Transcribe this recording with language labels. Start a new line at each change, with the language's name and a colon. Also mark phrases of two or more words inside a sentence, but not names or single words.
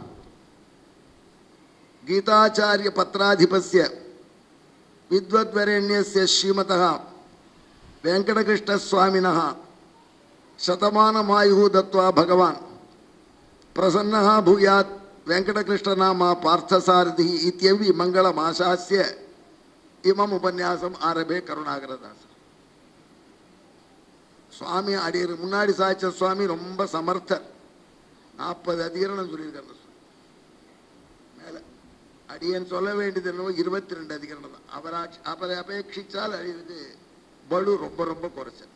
Sanskrit: गीताचार्य पत्राधिपस्य विद्वद्वरेण्यस्य श्रीमतः वेंकटकृष्णस्वामिनः शतमानमायुः दत्त्वा भगवान् प्रसन्नः भूयात् वेंकटकृष्णनामा पार्थसारथिः इत्यपि मङ्गलमाशास्य इमम् उपन्यासम् आरम्भे करुणाकरदासन्.
Tamil: சுவாமி அடியர் முன்னாடி சாய்ச்ச சுவாமி ரொம்ப சமர்த்தர். 40 அதிகரணம் சொல்லியிருக்காரு. மேல அடியன் சொல்ல வேண்டியது என்னவோ 22 அதிகரணம் தான். அவரை அபேட்சிச்சால் அடியனுக்கு பலு ரொம்ப ரொம்ப குறைச்சல்.